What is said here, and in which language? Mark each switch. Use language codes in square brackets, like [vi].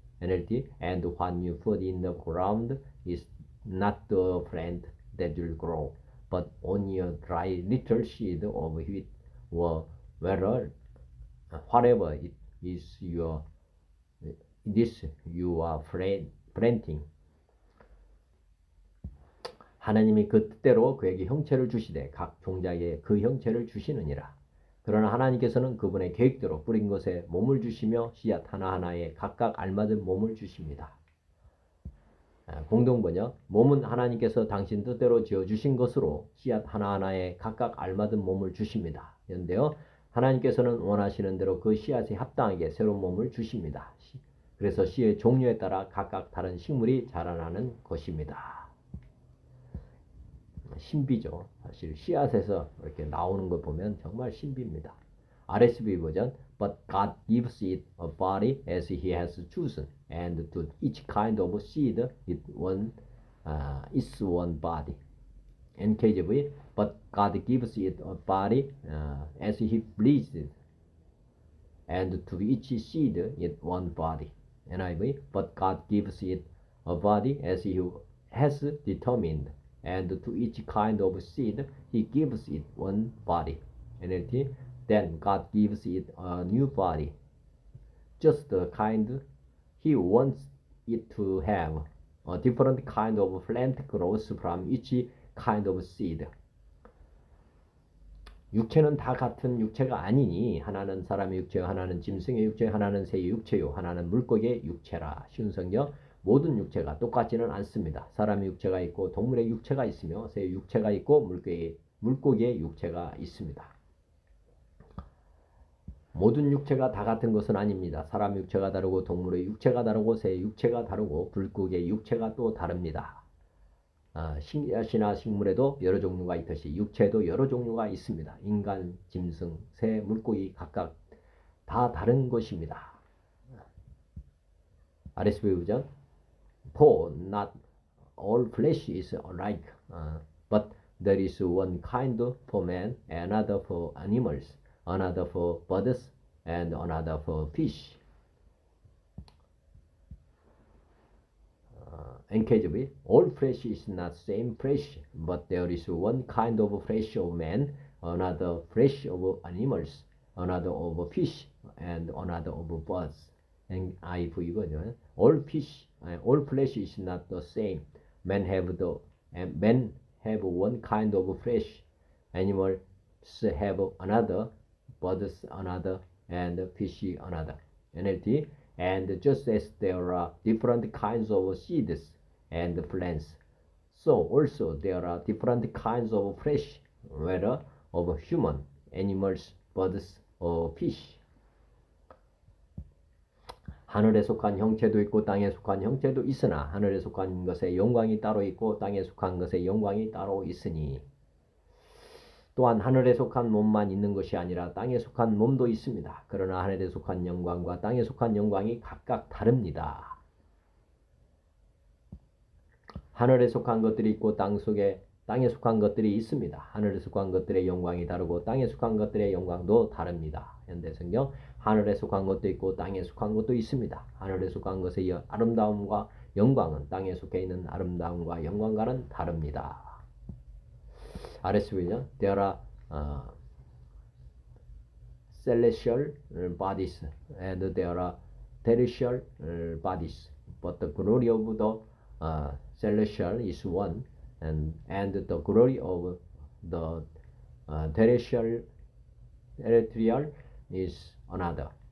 [en] NLT, and what you put in the ground is not the plant that will grow, but only a dry little seed of wheat or whatever it is you are planting. [ko] 하나님이 그 뜻대로 그에게 형체를 주시되 각 종자에 그 형체를 주시느니라. 그러나 하나님께서는 그분의 계획대로 뿌린 것에 몸을 주시며 씨앗 하나하나에 각각 알맞은 몸을 주십니다. 공동번역, 몸은 하나님께서 당신 뜻대로 지어주신 것으로 씨앗 하나하나에 각각 알맞은 몸을 주십니다. 그런데요, 하나님께서는 원하시는 대로 그 씨앗에 합당하게 새로운 몸을 주십니다. 그래서 씨의 종류에 따라 각각 다른 식물이 자라나는 것입니다. 신비죠. 사실 씨앗에서 이렇게 나오는 걸 보면 정말 신비입니다. [en] RSV 버전, but God gives it a body as He has chosen, and to each kind of seed its one body. NKJV, but God gives it a body as He pleases, and to each seed its one body. NIV, but God gives it a body as He has determined, and to each kind of seed He gives it one body. NLT, then God gives it a new body, just the kind He wants it to have. A different kind of plant grows from each kind of seed. [ko] 육체는 다 같은 육체가 아니니 하나는 사람의 육체요, 하나는 짐승의 육체요, 하나는 새의 육체요, 하나는 물고기의 육체라. 쉬운 성경, 모든 육체가 똑같지는 않습니다. 사람의 육체가 있고 동물의 육체가 있으며 새의 육체가 있고 물고기의 육체가 있습니다. 모든 육체가 다 같은 것은 아닙니다. 사람의 육체가 다르고 동물의 육체가 다르고 새의 육체가 다르고 물고기의 육체가 또 다릅니다. 씨앗이나 식물에도 여러 종류가 있듯이 육체에도 여러 종류가 있습니다. 인간, 짐승, 새, 물고기 각각 다 다른 것입니다. [en] RSV 버전, For not all flesh is alike, but there is one kind for man, another for animals, another for birds, and another for fish. NKJV, all flesh is not same flesh, but there is one kind of flesh of man, another flesh of animals, another of fish, and another of birds. NIV version, all flesh is not the same. Men have one kind of flesh, animals have another, birds another, and fish another. NLT, and just as there are different kinds of seeds and plants, so also there are different kinds of flesh, whether of human, animals, birds, or fish. [ko] 하늘에 속한 형체도 있고 땅에 속한 형체도 있으나 하늘에 속한 것의 영광이 따로 있고 땅에 속한 것의 영광이 따로 있으니, 또한 하늘에 속한 몸만 있는 것이 아니라 땅에 속한 몸도 있습니다. 그러나 하늘에 속한 영광과 땅에 속한 영광이 각각 다릅니다. 하늘에 속한 것들이 있고 땅에 속한 것들이 있습니다. 하늘에 속한 것들의 영광이 다르고 땅에 속한 것들의 영광도 다릅니다. 현대성경, 하늘에 속한 것도 있고 땅에 속한 것도 있습니다. 하늘에 속한 것의 아름다움과 영광은 땅에 속해 있는 아름다움과 영광과는 다릅니다. [en] RSV는 there are celestial bodies and there are terrestrial bodies, but the glory of the celestial is one, and the glory of the terrestrial is another.